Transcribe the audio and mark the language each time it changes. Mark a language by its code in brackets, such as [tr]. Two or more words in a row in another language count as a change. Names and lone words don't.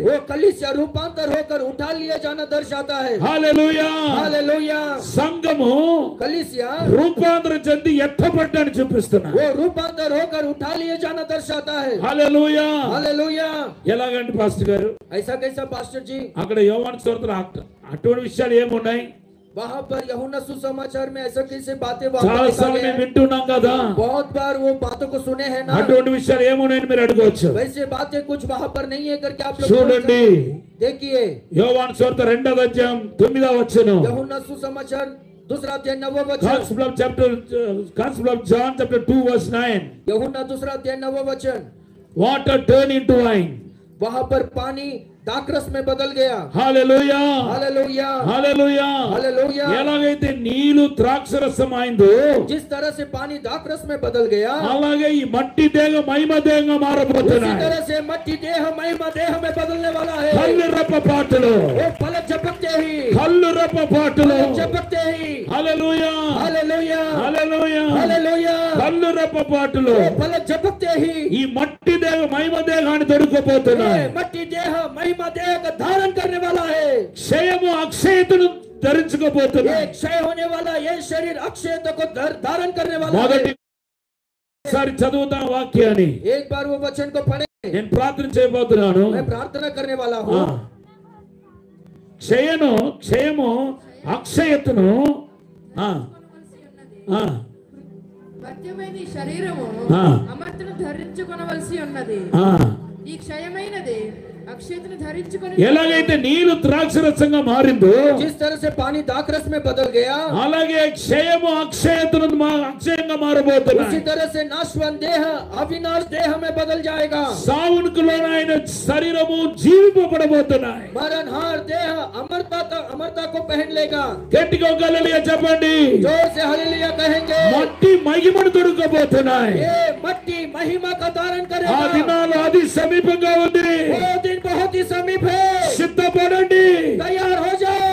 [hi] वो कलीसिया रूपांतर होकर उठा लिया जाना दर्शाता है। [te] హల్లెలూయా [hi] हालेलुया। [te] సంఘము [hi] कलीसिया [te] రూపాంతరం చెంది ఎత్తబడ్డని చూపిస్తున్నా. [hi] वो रूपांतर होकर उठा लिए जाना दर्शाता है। [te] హల్లెలూయా [hi] हालेलुया। [te] ఎలాగంటే పాస్టర్ గారు [hi] ऐसा कैसा पास्टर जी? [te] అక్కడ యోహాను సువార్తలో అటువంటి విషయాలు ఏమున్నాయి? [hi] वहाँ पर यूहन्ना सुसमाचार में ऐसा कैसे बातें [te] చాలా [hi] लिखा [te] సార్లు [hi] गया [te] మేము [hi] है? [te] వింటున్నాం కదా. [hi] बहुत बार वो बातों को सुने हैं ना। [te] అటువంటి విషయాలు ఏమున్నాయని మీరు అడగవచ్చు. [hi] वैसे बातें कुछ वहाँ पर नहीं है करके आप लोग [te] చూడండి [hi] देखिए [te] యోహాను సువార్త 2వ అధ్యాయం 9వ వచనం. [hi] यूहन्ना सुसमाचार दूसरा अध्याय 9वां वचन। [en] Gospel of John chapter 2 verse 9. [hi] यूहन्ना दूसरा अध्याय 9वां वचन। [en] Water turn into wine. [hi] वहाँ पर पानी दाखरस में बदल गया। [en] Hallelujah. [hi] हालेलुया [en] Hallelujah. [hi] हालेलुया। [te] ఎలాగైతే నీళ్లు ద్రాక్షరసం అయిందో [hi] जिस तरह से पानी दाखरस में बदल गया, [te] అలాగే ఈ మట్టి దేహ మహిమ దేహంగా [hi] उसी [te] మారబోతున్నాయి. [hi] तरह से मट्टी देह महिमा देह में बदलने वाला है। [te] కళ్ళు రెప్ప పాటలు [hi] वो पलक झपकते ही, [te] కళ్ళు రెప్ప పాటలు. [hi] पलक झपकते ही। [te] హల్లెలూయా [hi] हालेलुया [te] హల్లెలూయా [hi] हालेलुया। [te] కళ్ళు రెప్ప పాటలు [hi] वो पलक झपकते ही [te] ఈ మట్టి దేహ మహిమ దేహాన్ని దొరికిపోతున్నాయి. [hi] ये मट्टी देह महिमा देह का धारण करने वाला है। [te] క్షయము అక్షయతను ధరించుకోబోతున్నాయి. [hi] ये क्षय होने वाला ये शरीर अक्षयता को धारण करने वाला है। [te] మొదటిసారి చదువుతా వాక్యాన్ని [hi] एक बार वो वचन को पढ़े। [te] నేను ప్రార్థన చేయబోతున్నాను. [hi] मैं प्रार्थना करने वाला हूँ। [te] క్షయము అక్షయతను మధ్యమైన ఈ శరీరము అమర్తను ధరించుకొనవలసి ఉన్నది. ఈ క్షయమైనది అక్షయతను ధరించుకొని ఎలాగైతే నీరు ద్రాక్షరసంగా మారిందో, [hi] जिस तरह से पानी दाखरस में बदल गया, [te] అలాగే క్షయము అక్షయతను అక్షయంగా మారబోతున్నాయి. [hi] उसी तरह से नाशवान देह अविनाश देह में बदल जाएगा। [te] సావునికి లోనైన శరీరము జీవింపబడబోతున్నాయి. [hi] मरणहार देह अमरता को पहन लेगा। [te] గట్టిగా హల్లెలూయా చెప్పండి. [hi] जोर से हालेलुया कहेंगे। [te] మట్టి మహిమను దొరకబోతున్నాయి. [hi] ये मट्टी महिमा का धारण [te] ఆ [hi] करेगा। [te] దినాలు అది సమీపంగా ఉంది. [hi] वो दिन बहुत ही समीप है। [te] సిద్ధపడండి. [hi] तैयार हो